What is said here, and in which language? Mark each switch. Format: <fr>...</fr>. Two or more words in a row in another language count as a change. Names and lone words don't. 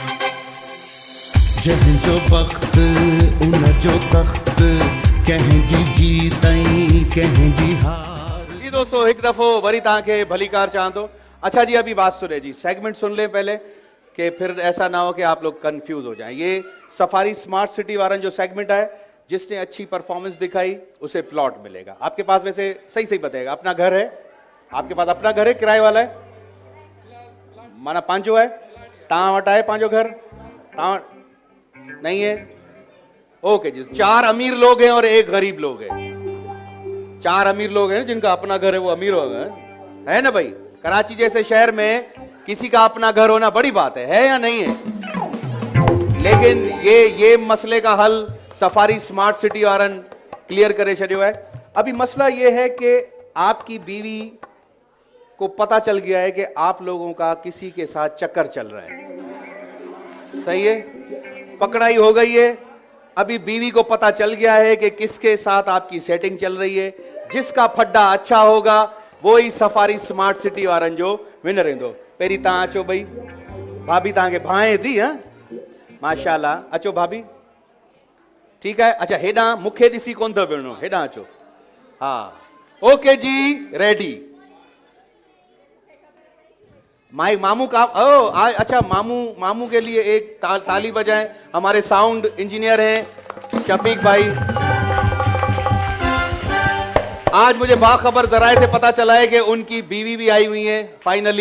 <sd>जंहिंजो बख़्त उन जो तख़्त, कंहिंजी जीतई कंहिंजी हार।</sd> <ur>جی دوستوں,</ur> <sd>एक दफो वरी तव्हांखे भली कार चाहंदो।</sd> <ur>اچھا جی ابھی بات سنے جی، سیگمنٹ سن لیں پہلے، کہ پھر ایسا نہ ہو کہ آپ لوگ کنفیوز ہو جائیں. یہ سفاری اسمارٹ سٹی</ur> <sd>वारन जो</sd> <ur>سیگمنٹ ہے، جس نے اچھی پرفارمنس دکھائی اسے پلاٹ ملے گا. آپ کے پاس ویسے صحیح صحیح بتائے گا، اپنا گھر ہے؟ آپ کے پاس اپنا گھر ہے، کرائے والا ہے?</ur> <sd>माना पांचो है? तव्हां वटि आहे पंहिंजो घर?</sd> <ur>تواں نہیں ہے؟ اوکے جی. 4 امیر لوگ ہیں اور 1 غریب لوگ ہیں۔ 4 امیر لوگ ہیں جن کا اپنا گھر ہے، وہ امیر ہو گئے، ہے نا بھائی? کراچی جیسے شہر میں کسی کا اپنا گھر ہونا بڑی بات ہے یا نہیں ہے? لیکن یہ مسئلے کا حل سفاری اسمارٹ سٹی</ur> <sd>वारन क्लियर करे छड़ियो है।</sd> <ur>ابھی مسئلہ یہ ہے کہ آپ کی بیوی کو پتا چل گیا ہے کہ آپ لوگوں کا کسی کے ساتھ چکر چل رہا ہے، صحیح ہے? پکڑائی ہو گئی ہے، ابھی بیوی کو پتا چل گیا ہے کہ کس کے ساتھ آپ کی سیٹنگ چل رہی ہے. جس کا پھڈا اچھا ہوگا وہ ہی سفاری اسمارٹ سٹی</ur> <sd>वारनि जो विनर ईंदो। पहिरीं तव्हां अचो भई, भाभी तव्हांखे भाए थी हा, माशाल्लाह। अचो भाभी, ठीकु आहे। अच्छा हेॾां मूंखे ॾिसी कोन अथव विढ़णो, हेॾां अचो।</sd> <ur>ہاں اوکے جی، ریڈی. مائی ماموں کا اچھا ماموں کے لیے ایک تالی بجائیں. ہمارے ساؤنڈ انجینئر ہیں شفیق بھائی. آج مجھے باخبر ذرائع سے پتا چلا ہے کہ ان کی بیوی بھی آئی ہوئی ہے فائنلی.</ur>